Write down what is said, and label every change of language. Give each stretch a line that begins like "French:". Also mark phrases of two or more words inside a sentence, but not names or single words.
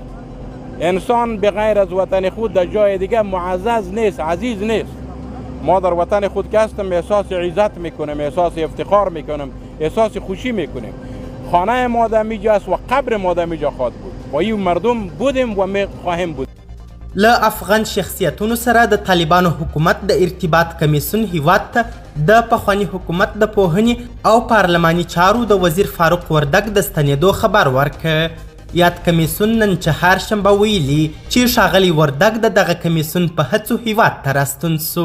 Persian: انسان بغیر از وطن خود در جای دیگه معزز نیست، عزیز نیست. ما در وطن خود که هستیم احساس عزت میکنیم، احساس افتخار میکنیم، احساس خوشی میکنیم. خانه ما در میجا است و قبر ما در میجا خواهد بود و این مردم بودیم و می خواهیم بود.
Pashto: له افغان شخصیتونو سره د طالبانو حکومت د ارتباط کمیسیون هیواد ته د پخواني حکومت د پوهنې او پارلماني چارو د وزیر فاروق وردګ د ستنېدو خبر ورکړ. یاد کمیسیون نن چهارشنبه ویلي چې ښاغلي وردګ د دغه کمیسیون په هڅو هیواد ته راستون سو.